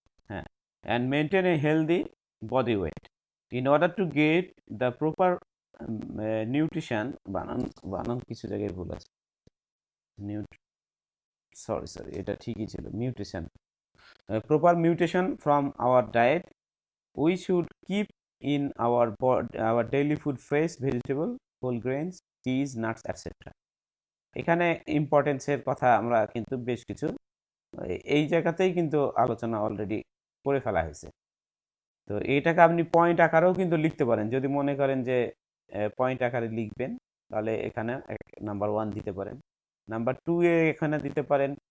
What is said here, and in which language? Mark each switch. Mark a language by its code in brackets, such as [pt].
[en] হ্যাঁ, and maintain a healthy body weight. In order to get the proper nutrition, [bn] বানান কিছু জায়গায় ভুল আছে, সরি এটা ঠিকই ছিল, [en] Nutrition. proper mutation from our diet. We should keep in our daily food fresh vegetable, whole grains, cheese, nuts, etc. [bn] এখানে ইম্পর্টেন্সের কথা আমরা কিন্তু বেশ কিছু এই জায়গাতেই কিন্তু আলোচনা অলরেডি করে ফেলা হয়েছে। তো এইটাকে আপনি পয়েন্ট আকারেও কিন্তু লিখতে পারেন, যদি মনে করেন যে পয়েন্ট আকারে লিখবেন, তাহলে এখানে নাম্বার 1 দিতে পারেন, নাম্বার 2 এ এখানে দিতে পারেন।